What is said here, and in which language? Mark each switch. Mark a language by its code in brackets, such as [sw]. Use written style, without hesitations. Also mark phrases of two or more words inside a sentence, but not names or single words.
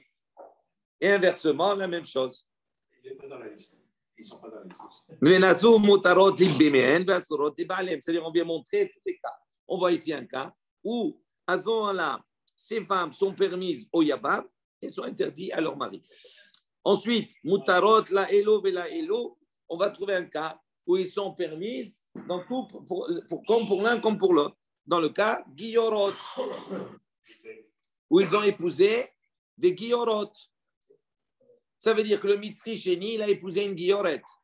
[fr] Et inversement, la même chose. Il n'est pas dans la liste. Ils ne sont pas dans la liste. C'est-à-dire, on vient montrer tous les cas. On voit ici un cas où, à ce moment-là, ces femmes sont permises au Yabam et sont interdites à leur mari. Ensuite, [he] מותרות לאלו ולאלו, [fr] on va trouver un cas où ils sont permises dans tout, comme pour l'un comme pour l'autre. Dans le cas Giyorot, où ils ont épousé des Giyorot. Ça veut dire que le [he] מצרי שני, [fr] il a épousé une Giyoret.